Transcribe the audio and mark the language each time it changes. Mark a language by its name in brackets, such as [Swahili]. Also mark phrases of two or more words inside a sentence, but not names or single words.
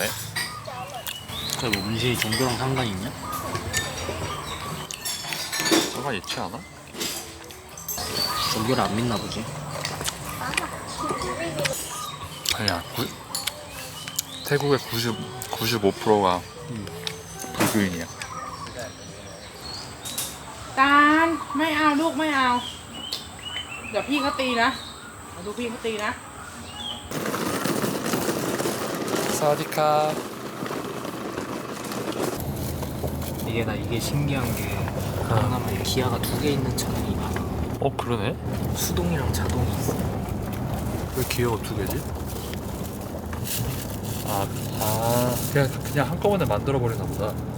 [Korean] 그래 뭐 문신이 종교랑 상관이 있냐? 상관 있지 않아? 종교를 안 믿나 보지. 아니야. 태국의 95%가 불교인이야. [Thai] ตาลไม่เอาลูกไม่เอา เดี๋ยวพี่เขาตีนะมาดูพี่เขาตีนะ [Korean] 사디캅. 이게 신기한 게 강남에 기아가 2개 있는 차량이 많아. 어 그러네. 수동이랑 자동이 있어. 왜 기어가 2개지? 그냥 한꺼번에 만들어 버리나 보다.